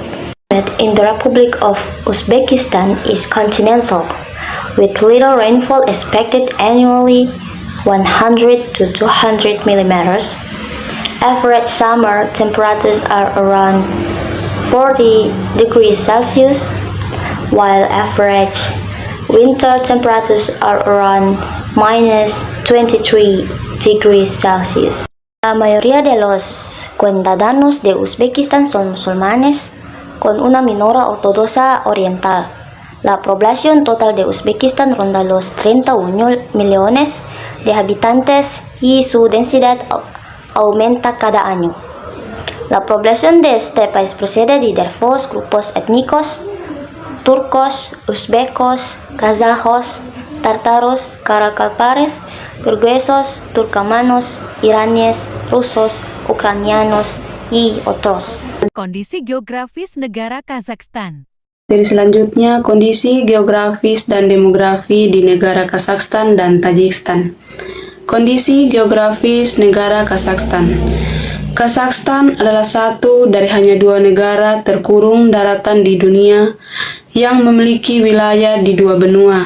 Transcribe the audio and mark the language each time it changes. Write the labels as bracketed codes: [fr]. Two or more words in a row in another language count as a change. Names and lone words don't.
[en] In the Republic of Uzbekistan is continental, with little rainfall expected annually, 100 to 200 millimeters. Average summer temperatures are around 40 degrees Celsius, while average winter temperatures are around minus 23 degrees Celsius. [es] La mayoría de los ciudadanos de Uzbekistán son musulmanes, con una minoría ortodoxa oriental. La población total de Uzbekistán ronda los 31 millones de habitantes y su densidad aumenta cada año. La población de este país procede de diversos grupos étnicos: turcos, uzbecos, kazajos, tártaros, karakalpares, kirguesos, turcomanos, iraníes, rusos, ucranianos, y otros. [id] Kondisi geografis negara Kazakhstan. Dari selanjutnya, kondisi geografis dan demografi di negara Kazakhstan dan Tajikistan. Kondisi geografis negara Kazakhstan. Kazakhstan adalah satu dari hanya 2 negara terkurung daratan di dunia yang memiliki wilayah di 2 benua.